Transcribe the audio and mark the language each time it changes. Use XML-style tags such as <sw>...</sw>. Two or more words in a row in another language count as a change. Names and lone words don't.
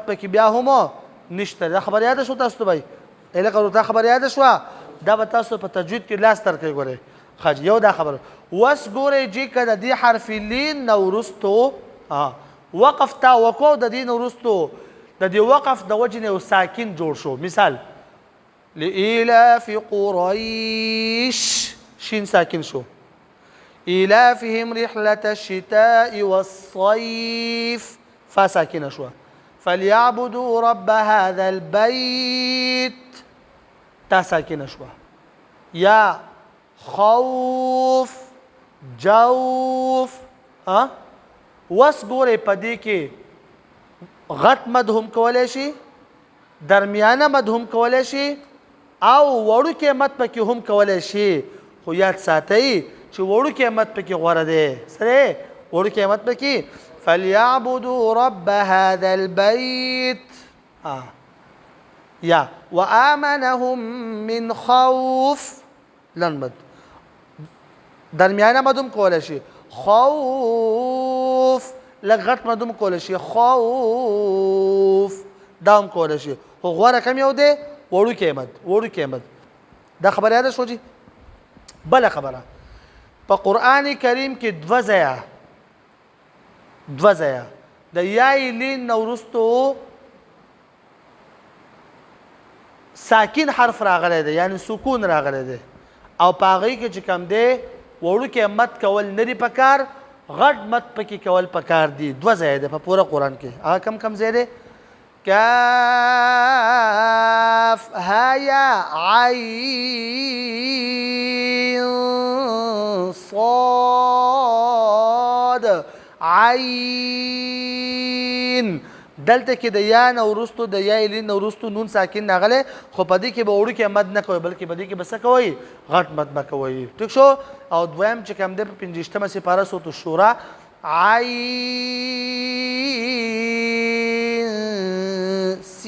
<ps>پکې بیا هم نشته دا خبر یاده شو تاسو ته بھائی الکه دا خبر یاده شوه دا به تاسو په تجوید کې لاس تر کوي ګورئ ښه یو دا خبره اوس ګورئ چې که د دې حرف لین نه وروستو وقف تا وکړو د دې نه وروستو د دې وقف د وجې نه یو ساکن جوړ شو مثال</ps> <ar>لإيلاف قريش</ar> <ps>شين ساكن شو</ps> <ar>إيلافهم رحلة الشتاء والصيف</ar> <ps>فا</ps> <ar>ساكنة شو فليعبدوا رب هذا البيت تا ساكنة شو يا خوف جوف</ar> <ps>وس ګورئ په دې کې غټ مد هم کولی شي درمیانه مد هم کولی شي او وړوکی مد پکې هم کولی شي خو یاد ساتئ چې وړوکی مد پکې غوره دی سره وړوکی مد پکې</ps> <ar>فليعبدوا رب هذا البيت</ar> <ps>یا</ps> <ar>وآمنهم من خوف</ar> <ps>لن مد درمیانه مد هم کولی شي خوف لږ غټ مد هم کولی شي خوف دا هم کولی شي خو غوره کم یو دی وړوکی مد دا خبره یاده شو جي بله خبره په قرآن کریم کې دوه ځایه د یای لین نه وروستو ساکن حرف راغلی دی یعنی سکون راغلی دی او په هغې کې چې کوم دی وړوکی مد کول نه دي پکار غټ مد پکې کول پکار دي دوه ځایه دی په پوره قرآن کې هغه کم ځای دی</ps> <ar>كاف هايا عين صاد عين</ar> <ps>دلته کې د یا نه وروستو د یا لین نه وروستو نون ساکن راغلی خو په دې کې به وړوکی مد نه کوئ بلکې په دې کې به څه کوئ غټ مد به کوئ ټیک شو او دویم چې کوم دی په 50مه سپاره سورة الشورى عین</ps>